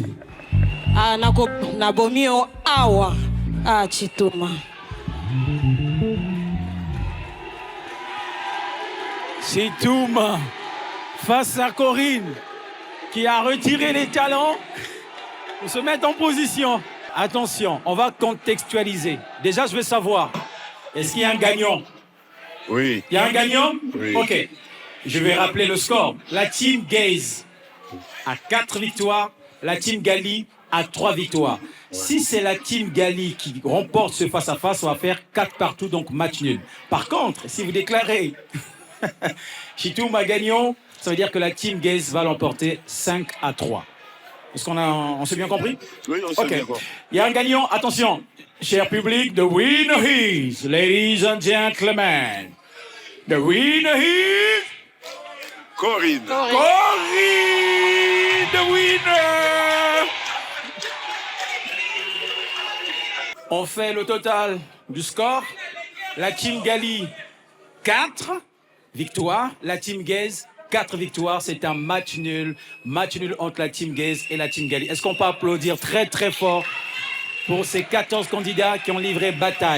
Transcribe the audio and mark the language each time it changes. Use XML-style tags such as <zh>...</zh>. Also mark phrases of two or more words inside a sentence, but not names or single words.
<ln>Ah, nabomio awa.</ln> <fr>Ah, Chituma. Chituma, face à Corinne, qui a retiré les talons, pour se mettre en position. Attention, on va contextualiser. Déjà, je veux savoir, est-ce qu'il y a un gagnant? Oui. Il y a un gagnant? Oui. Ok. Je vais rappeler le score. La team Gaze a 4 victoires. La team Gali a 3 victoires. Si c'est la team Gali qui remporte ce face-à-face, on va faire 4 partout, donc match nul. Par contre, si vous déclarez Chitouma gagnant, ça ça veut dire que la team Gaze va l'emporter 5-3. Est-ce on s'est bien compris? Oui, on s'est bien compris. Il y a un gagnant, attention, cher public,</fr> <en>the winner is, ladies and gentlemen, the winner is... Corinne. Corinne, the winner.</en> <fr>On fait le total du score. La team Gali, 4 victoires. La team Gaze, 4 victoires. C'est un match nul. Match nul entre la team Gaze et la team Gali. Est-ce qu'on peut applaudir très très fort pour ces 14 candidats qui ont livré bataille?</fr>